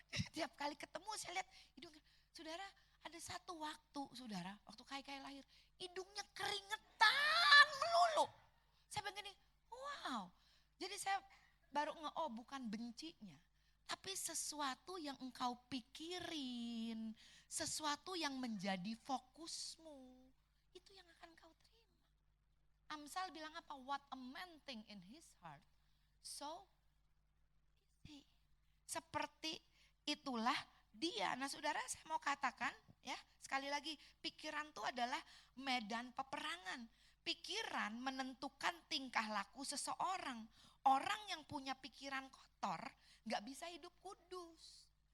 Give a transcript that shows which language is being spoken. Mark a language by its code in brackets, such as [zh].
[id] Tiap kali ketemu saya lihat hidungnya. Saudara, ada satu waktu saudara, waktu Kai lahir, hidungnya keringetan melulu. Saya begini, wow. Jadi saya baru bukan bencinya. Tapi sesuatu yang engkau pikirin, sesuatu yang menjadi fokusmu, itu yang akan kau terima. Amsal bilang apa? [en] What a man think in his heart, so is he. [id] Seperti itulah dia. Nah saudara, saya mau katakan ya, sekali lagi, pikiran itu adalah medan peperangan. Pikiran menentukan tingkah laku seseorang. Orang yang punya pikiran kotor gak bisa hidup kudus.